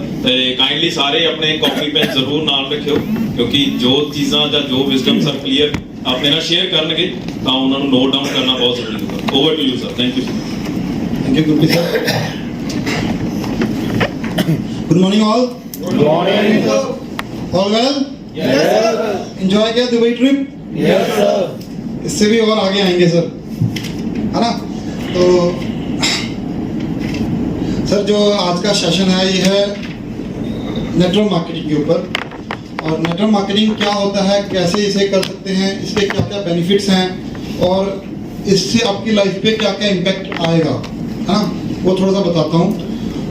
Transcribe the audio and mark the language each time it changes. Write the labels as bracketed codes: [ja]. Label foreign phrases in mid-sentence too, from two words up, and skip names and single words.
[pa] Kindly ਸਾਰੇ ਆਪਣੇ ਕਾਪੀ ਪੈਨ ਜ਼ਰੂਰ ਨਾਲ ਰੱਖਿਓ ਕਿਉਂਕਿ ਜੋ ਚੀਜ਼ਾਂ ਜਾਂ ਜੋ ਵਿਜ਼ਡਮ ਸਰ ਕਲੀਅਰ ਆਪਣੇ ਨਾਲ ਸ਼ੇਅਰ ਕਰਨਗੇ ਤਾਂ ਉਹਨਾਂ ਨੂੰ [en] note down [pa] ਕਰਨਾ ਬਹੁਤ ਜ਼ਰੂਰੀ ਹੋਗਾ। [en] Over to you sir. Thank you. Thank you Gurpreet sir. Good morning all. Good morning sir. All well? Yes sir. [hi] Enjoy किया दुबई ट्रिप? [en] Yes sir. [hi] इससे भी और आगे आएंगे सर, है ना? तो सर जो आज का सेशन है ये है [en] network marketing [hi] के ऊपर। और [en] network marketing [hi] क्या होता है, कैसे इसे कर सकते हैं, इसके क्या क्या बेनिफिट्स हैं और इससे आपकी लाइफ पे क्या क्या इम्पैक्ट आएगा, है ना, वो थोड़ा सा बताता हूँ।